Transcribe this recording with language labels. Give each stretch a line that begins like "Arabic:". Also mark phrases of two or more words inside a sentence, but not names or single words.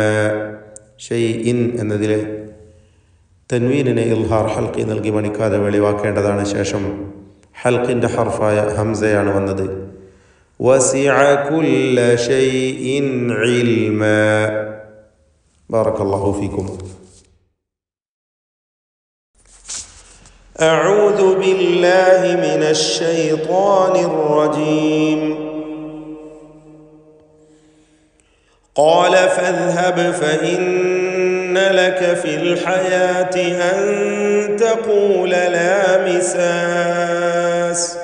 Malayalam: ഷൈഇൻ എന്നതിലെ തൻവീനിനെ ഇൽഹാർ ഹൽക്കി നൽകി മണിക്കാതെ വെളിവാക്കേണ്ടതാണ്. ശേഷം ഹൽക്കിൻ്റെ ഹർഫായ ഹംസയാണ് വന്നത്.
Arabic: وسع كل شيء علما. بارك الله فيكم. أعوذ بالله من الشيطان الرجيم. قال فاذهب فإن لك في الحياة أن تقول لا مساس